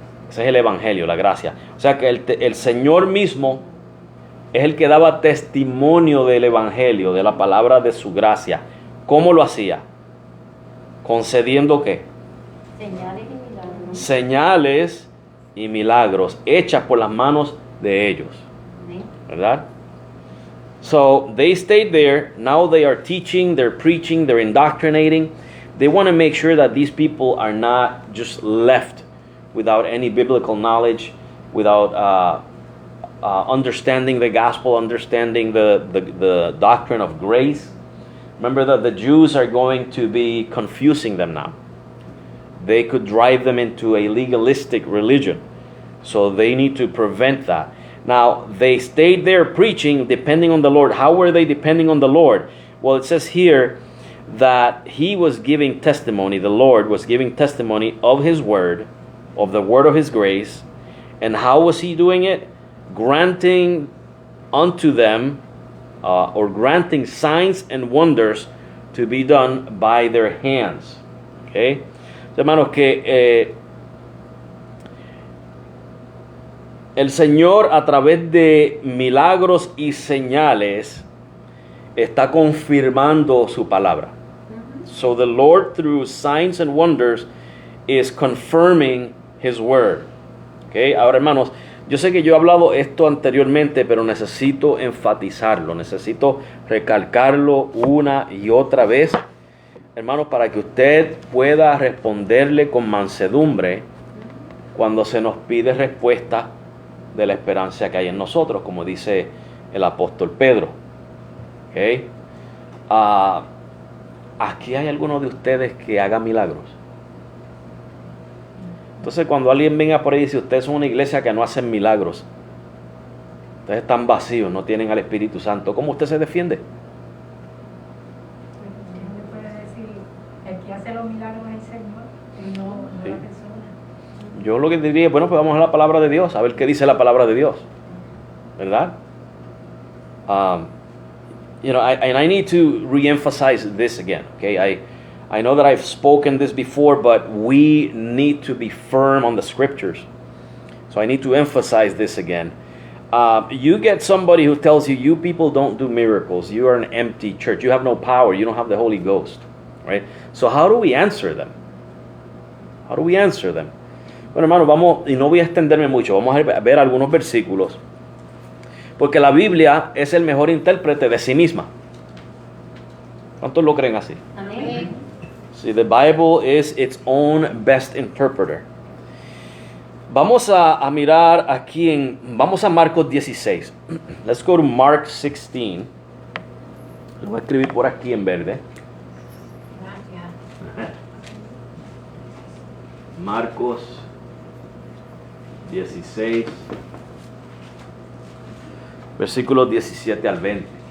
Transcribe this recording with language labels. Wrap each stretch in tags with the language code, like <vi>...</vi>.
<es>Ese es el Evangelio, la gracia. O sea que el Señor mismo es el que daba testimonio del Evangelio, de la palabra de su gracia. ¿Cómo lo hacía? ¿Concediendo qué? Señales y milagros. Señales y milagros hechas por las manos de ellos. Amén. ¿Verdad?</es> <en>So they stayed there. Now they are teaching, they're preaching, they're indoctrinating. They want to make sure that these people are not just left without any biblical knowledge, without understanding the gospel, understanding the doctrine of grace. Remember that the Jews are going to be confusing them now. They could drive them into a legalistic religion. So they need to prevent that. Now, they stayed there preaching, depending on the Lord. How were they depending on the Lord? Well, it says here that he was giving testimony, the Lord was giving testimony of his word, of the word of his grace. And how was he doing it? Granting unto them, or granting signs and wonders to be done by their hands. Okay?</en> <es>Hermanos, que el Señor a través de milagros y señales está confirmando su palabra.</es> <en>So the Lord, through signs and wonders, is confirming his word. Okay?</en> <es>Ahora, hermanos, yo sé que yo he hablado esto anteriormente, pero necesito enfatizarlo, necesito recalcarlo una y otra vez, hermanos, para que usted pueda responderle con mansedumbre cuando se nos pide respuesta de la esperanza que hay en nosotros, como dice el apóstol Pedro. Okay. Aquí hay algunos de ustedes que hagan milagros. Entonces, cuando alguien venga por ahí y dice, ustedes son una iglesia que no hacen milagros, ustedes están vacíos, no tienen al Espíritu Santo, ¿cómo usted se defiende? ¿Quién puede decir, el que hace los milagros es el Señor y no Sí. la persona? Yo lo que diría, bueno, pues vamos a la palabra de Dios, a ver qué dice la palabra de Dios, ¿verdad?</es> <en>I need to re-emphasize this again, okay? I know that I've spoken this before, but we need to be firm on the scriptures. So I need to emphasize this again. You get somebody who tells you, you people don't do miracles. You are an empty church. You have no power. You don't have the Holy Ghost. Right? So how do we answer them? How do we answer them?</en> <es>Bueno, hermanos, vamos, y no voy a extenderme mucho, vamos a ver algunos versículos. Porque la Biblia es el mejor intérprete de sí misma. ¿Cuántos lo creen así? Amén.</es> <en>See, the Bible is its own best interpreter.</en> <es>Vamos a mirar aquí vamos a Marcos 16.</es> <en>Let's go to Mark 16.</en> <es>Lo voy a escribir por aquí en verde. Marcos 16, versículos 17 al 20.</es>